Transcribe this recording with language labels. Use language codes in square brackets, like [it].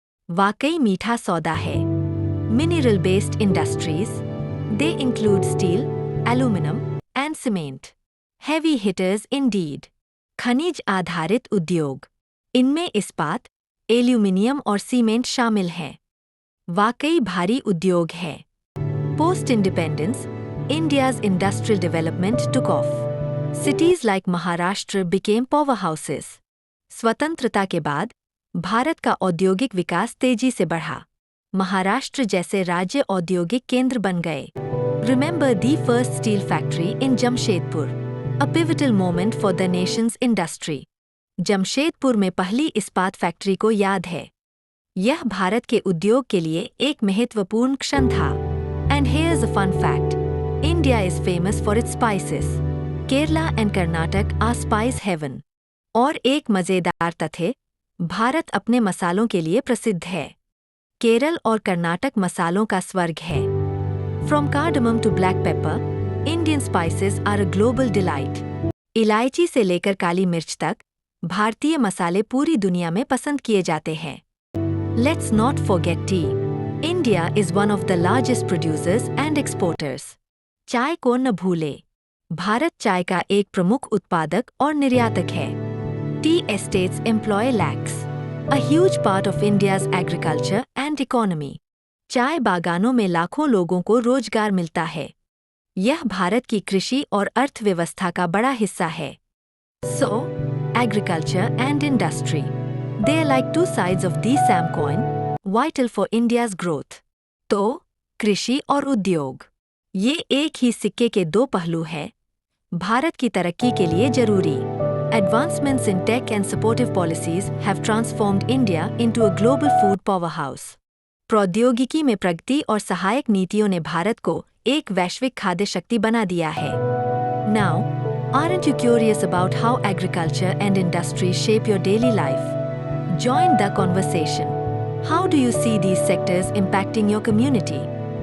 [hi] वाकई मीठा सौदा है. [en] Mineral-based industries. They include steel, aluminum, and cement. Heavy hitters indeed. [hi] खनिज आधारित उद्योग. इनमें इस्पात, एल्यूमिनियम और सीमेंट शामिल हैं. वाकई भारी उद्योग है. [en] Post independence, India's industrial development took off. Cities like Maharashtra became powerhouses. [hi] स्वतंत्रता के बाद भारत का औद्योगिक विकास तेजी से बढ़ा. महाराष्ट्र जैसे राज्य औद्योगिक केंद्र बन गए. [en] Remember the first steel factory in Jamshedpur, a pivotal moment for the nation's industry. [hi] Jamshedpur में पहली इस्पात फैक्ट्री को याद है. यह भारत के उद्योग के लिए एक महत्वपूर्ण क्षण था. [en] And here's a fun fact. India is famous for its spices. Kerala and Karnataka are spice heaven. [hi] और एक मजेदार तथ्य, भारत अपने मसालों के लिए प्रसिद्ध है. केरल और कर्नाटक मसालों का स्वर्ग है. [en] From cardamom to black pepper, Indian spices are a global delight. [hi] इलायची से लेकर काली मिर्च तक, भारतीय मसाले पूरी दुनिया में पसंद किए जाते हैं. [en] Let's not forget tea. India is one of the largest producers and exporters. [hi] चाय को न भूले. भारत चाय का एक प्रमुख उत्पादक और निर्यातक है. [en] Tea estates employ lakhs. A huge part of India's agriculture and economy. [hi] चाय बागानों में लाखों लोगों को रोजगार मिलता है. यह भारत की कृषि और अर्थव्यवस्था का बड़ा हिस्सा है. [en] So, agriculture and industry. They are like two sides of the same coin, vital for India's growth. [hi] तो कृषि और उद्योग, ये एक ही सिक्के के दो पहलू हैं, भारत की तरक्की के लिए जरूरी. [en] Advancements in tech and supportive policies have transformed India into a global food powerhouse. [hi] प्रौद्योगिकी में प्रगति और सहायक नीतियों ने भारत को एक वैश्विक खाद्य शक्ति बना दिया है. [en] Now, aren't you curious about how agriculture and industry shape your daily life? Join the conversation. How do you see these sectors impacting your community?